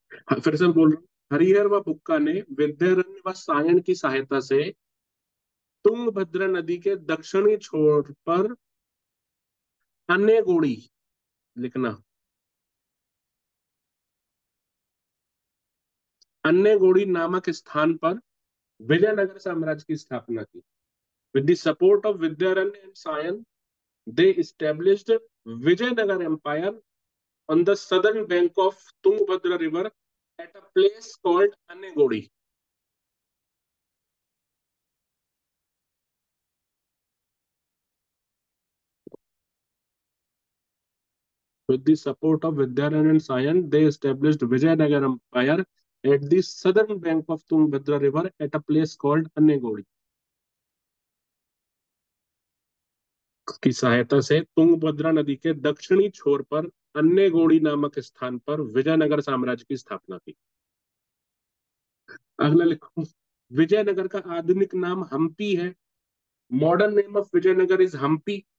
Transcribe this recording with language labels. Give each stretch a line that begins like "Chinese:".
Hindi: हाँ, फिर से मैं बोल रहा हूँ, हरिहर व बुक्का ने विद्यारण्य व सायन की सहायता से तुंगभद्रा नदी के दक्षिणी छोर पर अन्य लिखना, अन्य नामक स्थान पर विजयनगर साम्राज्य की स्थापना की।
English: With the support of Vidyaranya and Sayan, they established Vijayanagar Empire on the southern bank of Tungabhadra River at a place called Annegodi. With the support of Vidyaran and Sayan, they established Vijayanagar Empire at the southern bank of Tungabhadra River at a place called Annegodi.
Hindi: की सहायता से तुंगभद्रा नदी के दक्षिणी छोर पर अन्नेगोड़ी नामक स्थान पर विजयनगर साम्राज्य की स्थापना की। अगला लिखो, विजयनगर का आधुनिक नाम हम्पी है।
English: Modern name of Vijayanagar is Hampi.